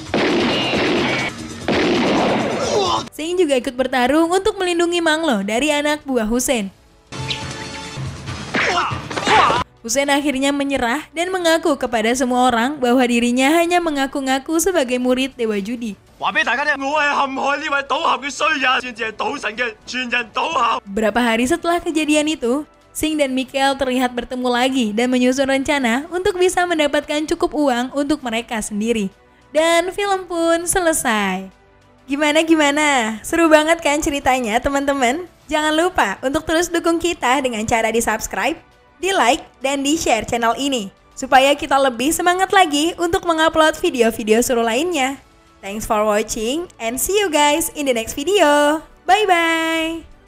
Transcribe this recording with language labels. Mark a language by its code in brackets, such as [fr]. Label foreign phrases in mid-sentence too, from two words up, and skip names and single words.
[id] Sing juga ikut bertarung untuk melindungi Manglo dari anak buah Hussein. Hussein akhirnya menyerah dan mengaku kepada semua orang bahwa dirinya hanya mengaku-ngaku sebagai murid Dewa Judi. [yue] 話俾大家聽，我係陷害呢位賭俠嘅衰人，先至係賭神嘅全人賭俠。 [id] Beberapa hari setelah kejadian itu, Sing dan Mikael terlihat bertemu lagi dan menyusun rencana untuk bisa mendapatkan cukup uang untuk mereka sendiri. Dan film pun selesai. Gimana? Seru banget kan ceritanya teman-teman? Jangan lupa untuk terus dukung kita dengan cara di-subscribe, di-like, dan di-share channel ini. Supaya kita lebih semangat lagi untuk mengupload video-video seru lainnya. [en] Thanks for watching and see you guys in the next video. Bye-bye!